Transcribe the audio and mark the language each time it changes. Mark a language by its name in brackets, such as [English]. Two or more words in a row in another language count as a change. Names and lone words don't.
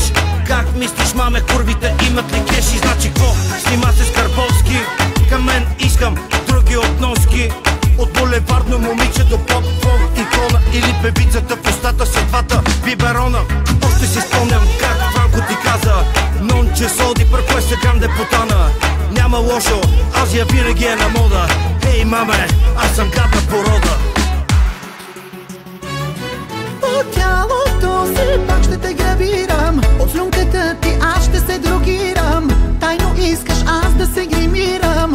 [Bulgarian] Как мислиш, маме, курвите имат ли кеши? Значи какво? Снима се с Карбовски. Към мен искам други относки. От булевардно момиче до поп-фон икона. Или певицата в устата са двата биберона. Още си спомням как Франко ти каза: [Italian] non c'è soldi per questa grande puttana. [Bulgarian] Няма лошо, Азия винаги е на мода. Ей, маме, аз съм гадна порода. По тялото си пак ще те гравирам. От слюнката ти аз ще се дрогирам. Тайно искаш аз да се гримирам.